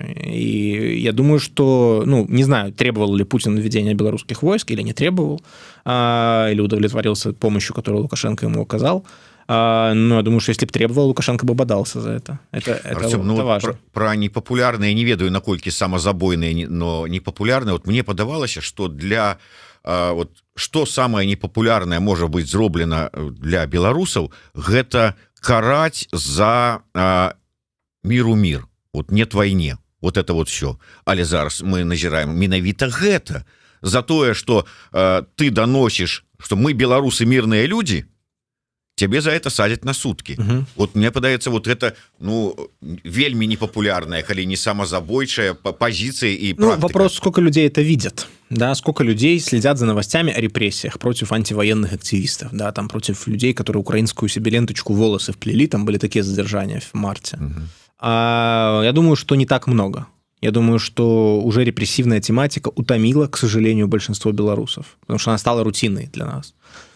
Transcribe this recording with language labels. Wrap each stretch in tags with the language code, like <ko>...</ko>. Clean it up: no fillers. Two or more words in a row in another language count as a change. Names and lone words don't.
<ru>И я думаю, что, ну, не знаю, требовал ли Путин введения белорусских войск или не требовал, или удовлетворился помощью, которую Лукашенко ему оказал. Но я думаю, что если бы требовал, Лукашенко бы бодался за это. Артем, ну, важно. Про непопулярные,</ru> <be>не ведаю, наколькі самозабойные,</be> <ru>но непопулярные. Вот</ru> <be>мне падавалася,</be> <ru>что для... Вот, что самое непопулярное может быть зроблено для белорусов, гэта карать за... миру мир, вот нет войне, вот это вот все.</ru> <be>Але зараз мы назіраем менавіта гэта за тое,</be> <ru>что ты доносишь, что мы белорусы мирные люди, тебе за это садят на сутки. Угу.</ru> <be>Вот мне падаецца</be> <ru>вот это,</ru> <be>ну, вельмі непопулярная, калі не самозабойчая</be> <ru>позиция и практика. Ну, вопрос, сколько людей это видят, да, сколько людей следят за новостями о репрессиях против антивоенных активистов, да, там против людей, которые украинскую себе ленточку волосы вплели, там были такие задержания в марте. Угу. Я думаю, что не так много. Я думаю, что уже репрессивная тематика утомила, к сожалению, большинство белорусов, потому что она стала рутинной для нас.</ru>